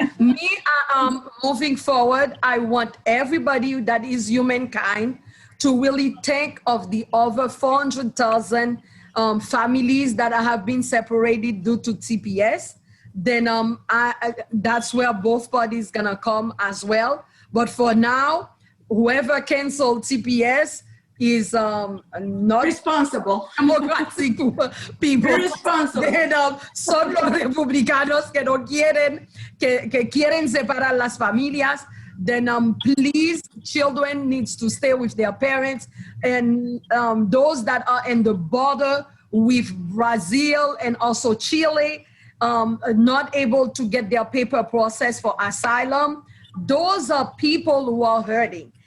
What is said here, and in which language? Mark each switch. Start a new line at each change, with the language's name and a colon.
English: Me, moving forward, I want everybody that is humankind to really think of the over 400,000 families that have been separated due to TPS. Then that's where both parties gonna come as well. But for now, whoever canceled TPS is not responsible. Democratic people. Irresponsible.
Spanish: Then, son los republicanos que no quieren, que quieren separar las familias.
English: Then please, children needs to stay with their parents. And those that are in the border with Brazil and also Chile, not able to get their paper processed for asylum, those are people who are hurting.